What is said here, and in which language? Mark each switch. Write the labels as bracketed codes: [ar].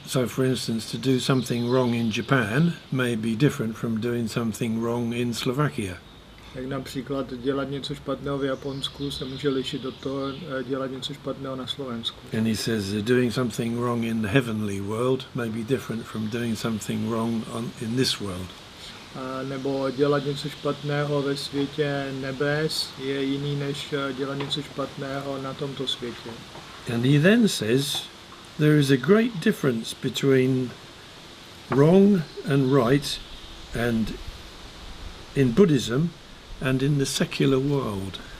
[en] So, for instance, to do something wrong in Japan may be different from doing something wrong in Slovakia. [cs] Tak například dělat něco špatného v Japonsku se může lišit od toho dělat něco špatného na Slovensku. [en] And he says doing something wrong in the heavenly world may be different from doing something wrong in this world. [cs] Nebo dělat něco špatného ve světě nebes je jiný, než dělat něco špatného na tomto světě. [en] And he then says there is a great difference between wrong and right and in Buddhism and in the secular world.